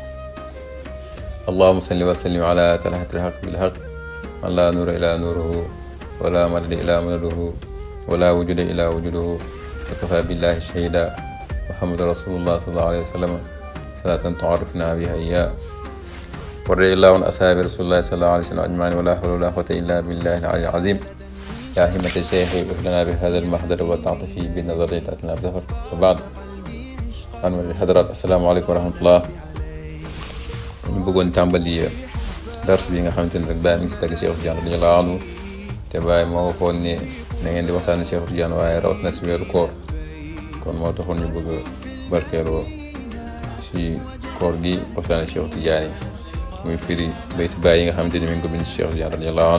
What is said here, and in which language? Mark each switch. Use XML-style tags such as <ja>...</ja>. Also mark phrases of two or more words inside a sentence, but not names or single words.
<ar>اللهم صل وسلم على طلحة الحق بالحق من لا نور إلا نوره ولا مدد إلا مدده ولا وجود إلا وجوده وكفى بالله شهيدا محمد رسول الله صلى الله عليه وسلم صلاة تعرفنا بها إياه ورضي الله عن أصحاب رسول الله صلى الله عليه وسلم أجمعين ولا حول ولا قوة إلا بالله العلي العظيم. يا همة الشيخ اغفر بهذا المحضر وتعطفي بنظرية تأتنا بظهر وبعد أنا الحضرات السلام عليكم ورحمة الله.</ar> <wo>ñu bëggoon tàmbali dars bi nga xamante ne rek Baye mi ngi si tagg Cheikh Tidiane</wo> <ar>رضي الله عنه</ar> <wo>te Baye moo waxoon ne na ngeen di waxtaane Cheikh Tidiane waaye rawat na si weeru koor kon moo taxoon ñu bëgg barkeeloo si koor gi waxtaane Cheikh Tidiane muy firi bayti Baye yi nga xamante ni mi ngi ko bind si Cheikh Tidiane</wo> <ar>رضي الله عنه.</ar>